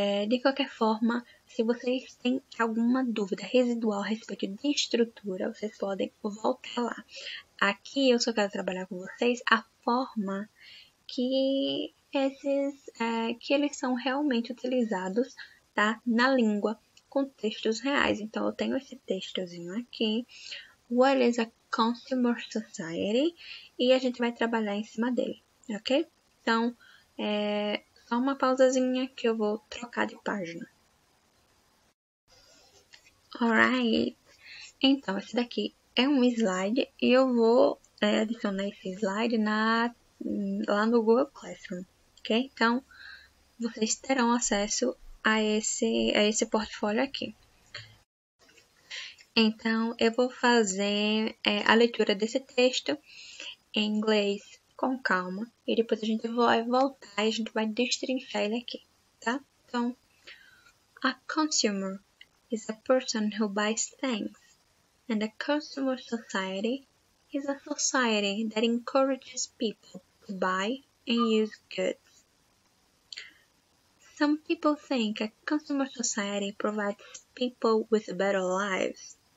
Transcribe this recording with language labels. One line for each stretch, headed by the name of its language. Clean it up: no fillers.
Portuguese: De qualquer forma, se vocês têm alguma dúvida residual a respeito de estrutura, vocês podem voltar lá. Aqui eu só quero trabalhar com vocês a forma que que eles são realmente utilizados, tá? Na língua, com textos reais. Então, eu tenho esse textozinho aqui.
English: What is a consumer society?
Portuguese: E a gente vai trabalhar em cima dele, ok? Então, só uma pausazinha que eu vou trocar de página. Alright. Então, esse daqui é um slide e eu vou adicionar esse slide lá no Google Classroom, ok? Então, vocês terão acesso a esse portfólio aqui. Então, eu vou fazer a leitura desse texto em inglês com calma e depois a gente vai voltar e a gente vai destrinchar ele aqui, tá?
English: Então, a consumer is a person who buys things, and a consumer society is a society that encourages people to buy and use goods. Some people think a consumer society provides people with better lives.